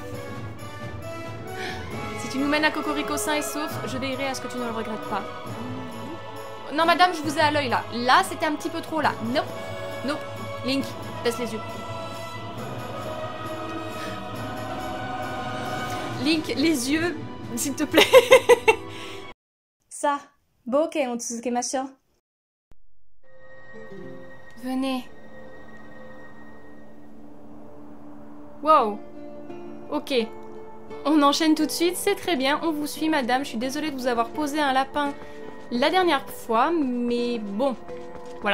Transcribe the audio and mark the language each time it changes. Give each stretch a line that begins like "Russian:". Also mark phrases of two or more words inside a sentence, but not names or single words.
French: Si tu nous mènes à Cocorico sain et sauf, je veillerai à ce que tu ne le regrettes pas. Non madame, je vous ai à l'œil là. Là, c'était un petit peu trop là.
English: Nope. Nope.
French: Link, baisse les yeux. Link, les yeux, s'il te plaît.
Japanese: さあ、冒険を続けましょう。
French: Venez. Wow. Ok. On enchaîne tout de suite, c'est très bien. On vous suit madame. Je suis désolée de vous avoir posé un lapin la dernière fois, mais bon, voilà.